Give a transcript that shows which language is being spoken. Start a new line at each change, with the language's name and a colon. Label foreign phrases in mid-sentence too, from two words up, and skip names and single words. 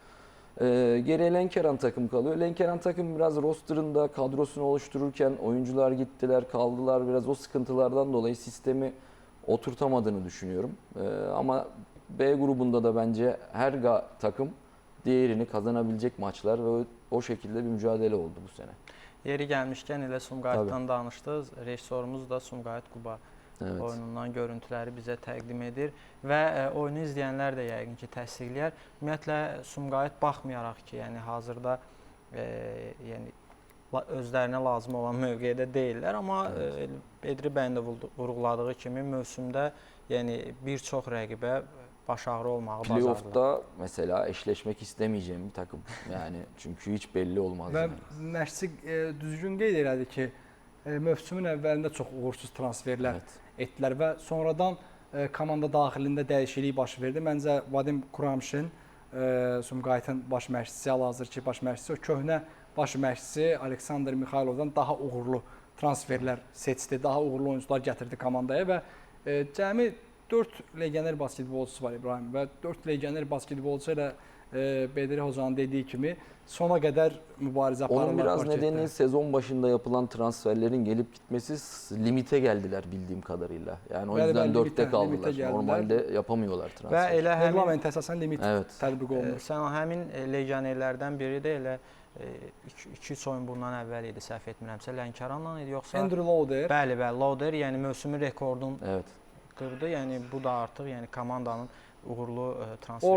Turkish: Geriye Lenkeran takım kalıyor. Lenkeran takım biraz rosterında kadrosunu oluştururken oyuncular gittiler, kaldılar. Biraz o sıkıntılardan dolayı sistemi oturtamadığını düşünüyorum. Ama B grubunda da bence her takım diğerini kazanabilecek maçlar ve o şekilde bir mücadele oldu bu sene.
Azerbaijani: Yeri gəlmişkən elə Sumqayıtdan danışdıq. Rejissorumuz da Sumqayıt Quba oyunundan görüntüləri bizə təqdim edir və oyunu izləyənlər də yəqin ki təsdiqləyər. Ümumiyyətlə Sumqayıt baxmayaraq ki, yəni hazırda yəni özlərinə lazım olan mövqedə deyillər, amma Bedri bəyin də vurğuladığı kimi mövsümdə yəni bir çox rəqibə başarılı olmağı bacardılar.
Turkish: Playoff'da mesela eşleşmek istemeyeceğim bir takım. Yani çünkü hiç belli olmaz.
Azerbaijani: Və
Turkish: Yani.
Azerbaijani: məşqçi düzgün qeyd elədi ki, mövsümün əvvəlində çox uğursuz transferlər etdilər və sonradan komanda daxilində dəyişiklik baş verdi. Məncə Vadim Kuramşin, Sumqayıtın baş məşqçisi, hal-hazırki baş məşqçisi, o köhnə baş məşqçisi Aleksandr Mixaylovdan daha uğurlu transferlər seçdi, daha uğurlu oyuncular gətirdi komandaya və cəmi 4 legioner basketbolçusu var İbrahim və 4 legioner basketbolçu ilə Bedri Hoca'nın dediği kimi
Turkish: sona kadar
Azerbaijani: mübarize aparırlar.
Turkish: Onun biraz pakette. nedeni sezon başında yapılan transferlerin gelip gitmesi limite geldiler bildiğim kadarıyla. Yani o yüzden 4'te kaldılar. Normalde yapamıyorlar transfer.
Azerbaijani: Və elə həmin Reglament əsasən limit tətbiq olunur. Sən həmin legionerlərdən biri də elə 2-3 oyun bundan əvvəl idi, səhv etmirəmsə, Lənkəranla idi yoxsa Andrew Lauder. Bəli, Lauder, yəni mövsümün rekordunu qırdı. Yəni bu da artıq yəni komandanın uğurlu transferindən